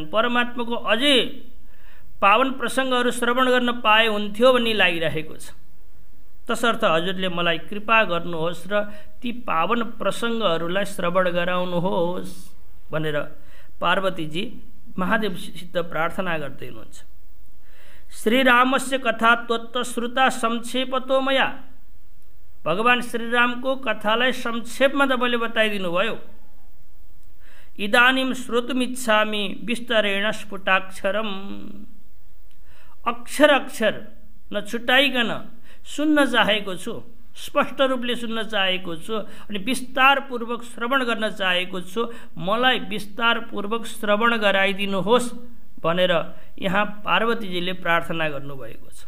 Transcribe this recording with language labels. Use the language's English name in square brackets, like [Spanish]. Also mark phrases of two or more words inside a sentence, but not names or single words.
[Nepali] परमात्माको अझै पावन प्रसङ्गहरू श्रवण गर्न पाए हुन्थ्यो भन्ने लागिरहेको छ। तसर्थ हजुरले मलाई कृपा गर्नुहोस् र ती पावन प्रसङ्गहरूलाई श्रवण गराउनुहोस् भनेर पार्वतीजी महादेवसित प्रार्थना गर्दै हुनुहुन्छ। [Sanskrit] श्रीरामस्य कथा त्वत्त श्रुता संक्षेपतो मया। [Nepali] भगवान श्रीरामको कथालाई संक्षेपमा तपाईँले बताइदिनु भयो। [Sanskrit] इदानीं श्रोतुमिच्छामि विस्तरेण स्फुटाक्षरम। [Nepali] अक्षर अक्षर नछुटाइकन सुन्न चाहेको छु, स्पष्ट रूपले सुन्न चाहेको छु अनि विस्तारपूर्वक श्रवण गर्न चाहेको छु। मलाई विस्तारपूर्वक श्रवण गराइदिनुहोस् भनेर यहाँ पार्वतीजीले प्रार्थना गर्नुभएको छ।